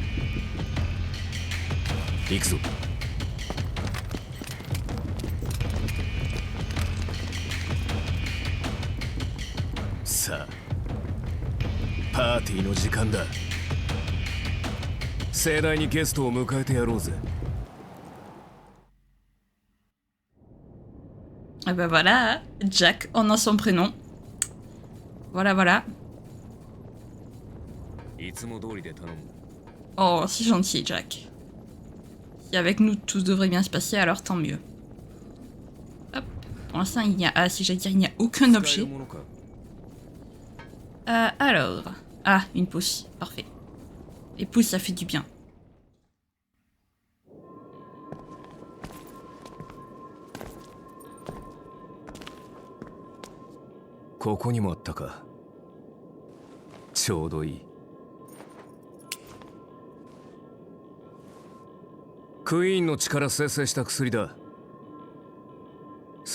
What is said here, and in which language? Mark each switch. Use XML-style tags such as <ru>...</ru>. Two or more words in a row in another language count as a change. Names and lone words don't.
<ja>行くぞ。さあ、パーティーの時間だ。盛大にゲストを迎えてやろうぜ。</ja> <fr>Ah bah voilà, Jack en a son prénom. Voilà, voilà.</fr> <ja>いつも通りで頼む。</ja> <fr>Oh, c'est gentil, Jack. Si avec nous tout devrait bien se passer, alors tant mieux. Hop. Pour l'instant, il n'y a... Ah, si j'allais dire, il n'y a aucun objet. Alors... Ah, une pousse. Parfait. Les pousses, ça fait du bien.</fr> <ja>Ici もあったか。ちょうどいい。クイーンの力生成した薬だ。</ja>